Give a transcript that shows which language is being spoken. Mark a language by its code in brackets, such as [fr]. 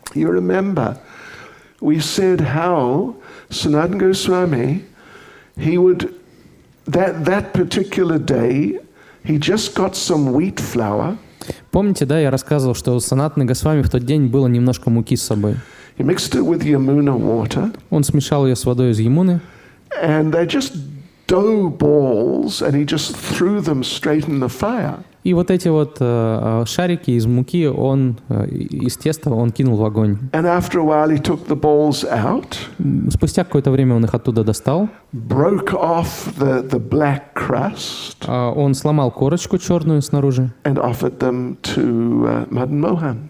[en] You remember, we said how Sanatana Goswami, he would, that particular day, he just got some wheat flour. [ru] Помните, да, я рассказывал, что у Санатаны Госвами в тот день было немножко муки с собой. [en] He mixed it with Yamuna water. [ru] Он смешал ее с водой из Ямуны. [en] And they just dough balls, and he just threw them straight in the fire. [ru] И вот эти вот шарики из муки, он из теста, он кинул в огонь. [en] And after a while, he took the balls out. [ru] Спустя какое-то время он их оттуда достал. [en] Broke off the black crust. [ru] Он сломал корочку черную снаружи. [en] And offered them to Madan Mohan.